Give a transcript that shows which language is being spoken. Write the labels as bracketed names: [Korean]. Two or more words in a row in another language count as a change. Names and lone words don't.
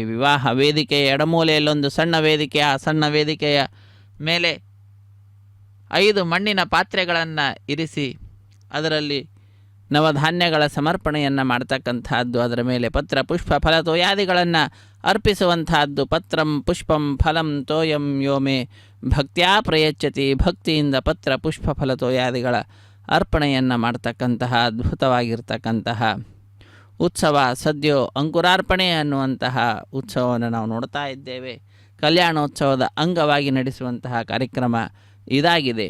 [Kannada] ವಿವಾಹ ವೇದಿಕೆಯ ಎಡಮೂಲೆಯಲ್ಲೊಂದು ಸಣ್ಣ ವೇದಿಕೆ, ಆ ಸಣ್ಣ ವೇದಿಕೆಯ ಮೇಲೆ 5 ಮಣ್ಣಿನ ಪಾತ್ರೆಗಳನ್ನು ಇರಿಸಿ ಅದರಲ್ಲಿ ನವಧಾನ್ಯಗಳ ಸಮರ್ಪಣೆಯನ್ನು ಮಾಡ್ತಕ್ಕಂಥದ್ದು. ಅದರ ಮೇಲೆ ಪತ್ರ ಪುಷ್ಪ ಫಲ ತೋಯಾದಿಗಳನ್ನು ಅರ್ಪಿಸುವಂತಹದ್ದು. [Sanskrit] ಪತ್ರಂ ಪುಷ್ಪಂ ಫಲಂ ತೋಯಂ ಯೋಮೆ ಭಕ್ತ್ಯಾ ಪ್ರಯಚ್ಛತಿ. [Kannada] ಭಕ್ತಿಯಿಂದ ಪತ್ರ ಪುಷ್ಪ ಫಲ ತೋಯಾದಿಗಳ ಅರ್ಪಣೆಯನ್ನು ಮಾಡ್ತಕ್ಕಂತಹ ಅದ್ಭುತವಾಗಿರ್ತಕ್ಕಂತಹ ಉತ್ಸವ ಸದ್ಯೋ ಅಂಕುರಾರ್ಪಣೆ ಅನ್ನುವಂತಹ ಉತ್ಸವವನ್ನು ನಾವು ನೋಡ್ತಾ ಇದ್ದೇವೆ. ಕಲ್ಯಾಣೋತ್ಸವದ ಅಂಗವಾಗಿ ನಡೆಸುವಂತಹ ಕಾರ್ಯಕ್ರಮ ಇದಾಗಿದೆ.